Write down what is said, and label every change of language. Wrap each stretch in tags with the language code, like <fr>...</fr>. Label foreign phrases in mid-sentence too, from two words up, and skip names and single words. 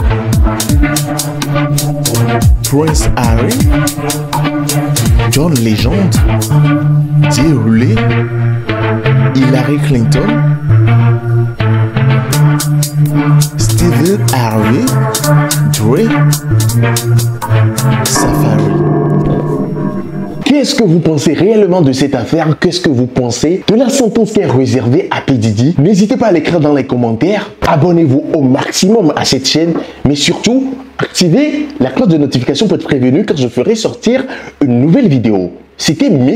<fr>Prince Harry, John Legend, D-Roulet, Hillary Clinton, Stephen Harvey, Dre, Safari. Qu'est-ce que vous pensez réellement de cette affaire? Qu'est-ce que vous pensez de la sentence qui est réservée à P. Diddy? N'hésitez pas à l'écrire dans les commentaires. Abonnez-vous au maximum à cette chaîne, mais surtout, activez la cloche de notification pour être prévenu quand je ferai sortir une nouvelle vidéo.</fr>